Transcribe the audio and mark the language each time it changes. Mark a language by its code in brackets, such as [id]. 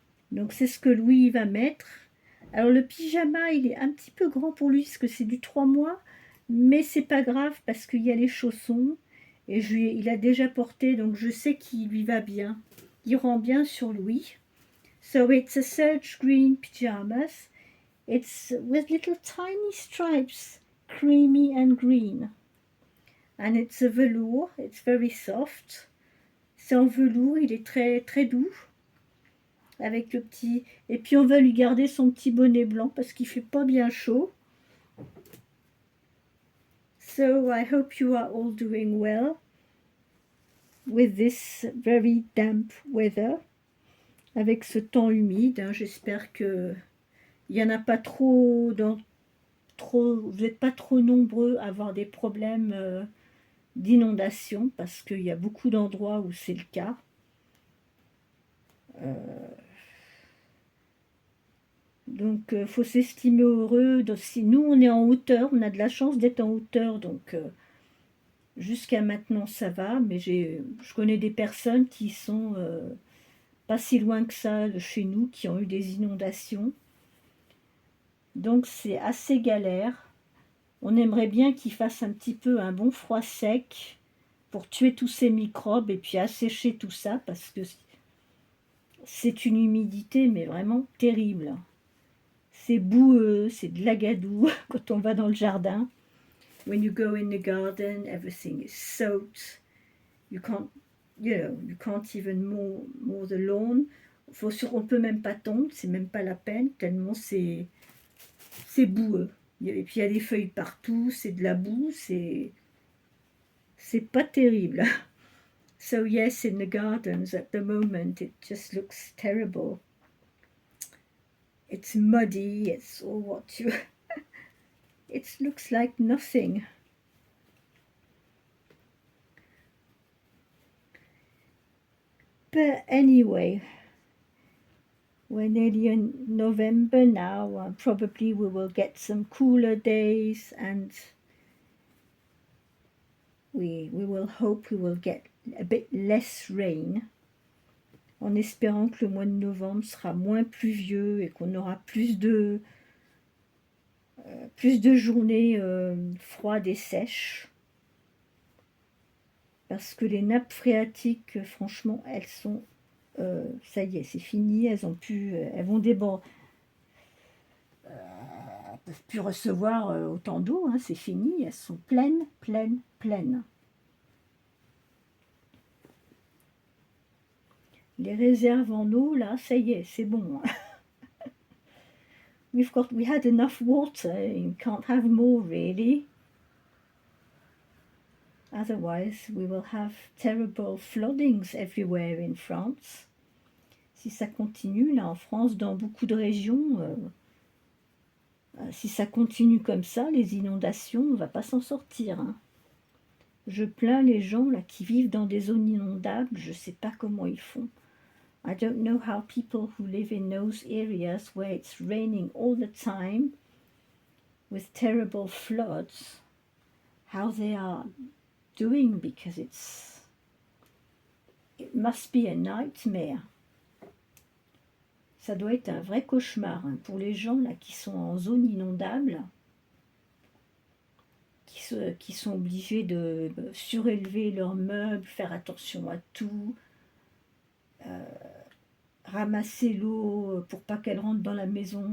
[fr] Donc c'est ce que Louis va mettre. Alors le pyjama, il est un petit peu grand pour lui, parce que c'est du 3 mois, mais c'est pas grave, parce qu'il y a les chaussons, et il a déjà porté, donc je sais qu'il lui va bien. Il rend bien sur Louis. [en] So it's a serge green pyjamas. It's with little tiny stripes, creamy and green. And it's a velour, it's very soft. [fr] C'est en velours, il est très, très doux. Avec le petit... Et puis on va lui garder son petit bonnet blanc parce qu'il fait pas bien chaud. [en] So I hope you are all doing well with this very damp weather. [fr] Avec ce temps humide, hein, j'espère que il y en a pas trop, vous n'êtes pas trop nombreux à avoir des problèmes d'inondation parce qu'il y a beaucoup d'endroits où c'est le cas. Donc, faut s'estimer heureux. Donc, si nous, on est en hauteur, on a de la chance d'être en hauteur. Donc, jusqu'à maintenant, ça va. Mais je connais des personnes qui sont pas si loin que ça de chez nous, qui ont eu des inondations. Donc, c'est assez galère. On aimerait bien qu'il fasse un petit peu un bon froid sec pour tuer tous ces microbes et puis assécher tout ça parce que c'est une humidité, mais vraiment terrible. C'est boueux, c'est de l'agadou quand on va dans le jardin. [en] When you go in the garden, everything is soaked. You can't even mow the lawn. [fr] On peut même pas tondre, c'est même pas la peine, tellement c'est boueux. Et puis il y a des feuilles partout, c'est de la boue, c'est pas terrible. [en] So yes, in the gardens at the moment, it just looks terrible. It's muddy, it's all what you... It looks like nothing. But anyway, we're nearly in November now. Probably we will get some cooler days and we will hope we will get a bit less rain. [fr] En espérant que le mois de novembre sera moins pluvieux et qu'on aura plus de journées froides et sèches. Parce que les nappes phréatiques, franchement, elles sont... ça y est, c'est fini, elles vont déborder. Elles ne peuvent plus recevoir autant d'eau, hein, c'est fini, elles sont pleines, pleines, pleines. Les réserves en eau, là, ça y est, c'est bon. [en] We had enough water, you can't have more really. Otherwise, we will have terrible floodings everywhere in France. [fr] Si ça continue, là en France, dans beaucoup de régions, si ça continue comme ça, les inondations, on ne va pas s'en sortir. Hein. Je plains les gens là qui vivent dans des zones inondables, je ne sais pas comment ils font. [en] I don't know how people who live in those areas where it's raining all the time with terrible floods, how they are doing, because it must be a nightmare. [fr] Ça doit être un vrai cauchemar hein, pour les gens là qui sont en zone inondable, qui sont obligés de surélever leurs meubles, faire attention à tout, ramasser l'eau pour pas qu'elle rentre dans la maison.